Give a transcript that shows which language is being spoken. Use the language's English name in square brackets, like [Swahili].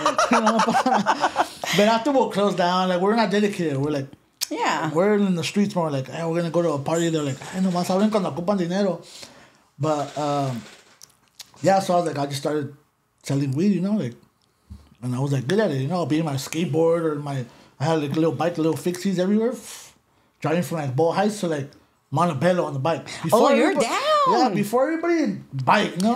[Spanish] No pasa nada. [English] But after we'll close down, like, we're not dedicated. We're like, yeah. We're in the streets more like, hey, we're gonna go to a party. They're like, hey, [Spanish] nomás hablen cuando ocupan dinero. [English] But, yeah, so I was like, I just started selling weed, you know, like, and I was like good at it, you know, I'll be in my skateboard or I had like a little bike, little fixies everywhere, driving from like Bow Heights to like Montebello on the bike. Before you're down. Yeah, before everybody bike, you know.